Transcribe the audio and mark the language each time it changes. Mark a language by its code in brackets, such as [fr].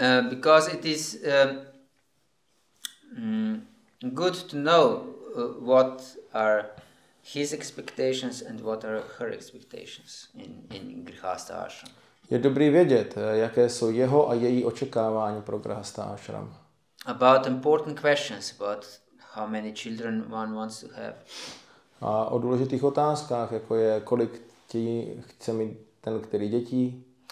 [en] Because it is good to know what are his expectations and what are her expectations in grihastha ashram. [cs] Je dobrý vědět, jaké jsou jeho a její očekávání pro grihastha ashram. [en] About important questions, about how many children one wants to have. [cs] A o důležitých otázkách, jako je, kolik chce mít ten, který dětí.